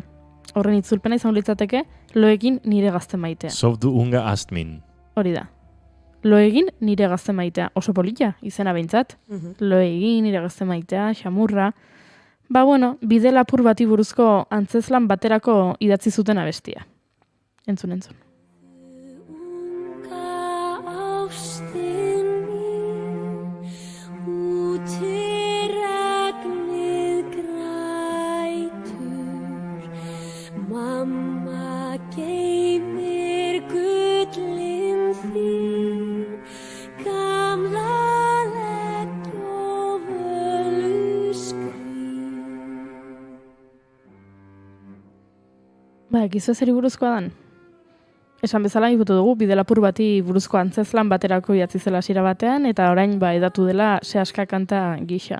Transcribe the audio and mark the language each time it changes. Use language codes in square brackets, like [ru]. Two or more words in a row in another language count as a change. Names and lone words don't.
[eu] Horren itzulpena izan litzateke loegin nire gazte maitea. [is] Sofdu unga ast min. [eu] Hori da. Loegin nire gazte maitea. Oso polita, izena behintzat. Loegin nire gazte maitea, xamurra. Bide lapur bati buruzko antzezlan baterako idatzi zuten abestia. Entzun. [is] Mamma geymir gullin þín, gamla legg og völuskrín. [eu] Gizu ezeri buruzkoa dan? Esan bezala ikutu dugu, bide lapur bati buruzko antzezlan baterako idatzi zela hasiera batean, eta orain edatu dela sehaska kanta gisa.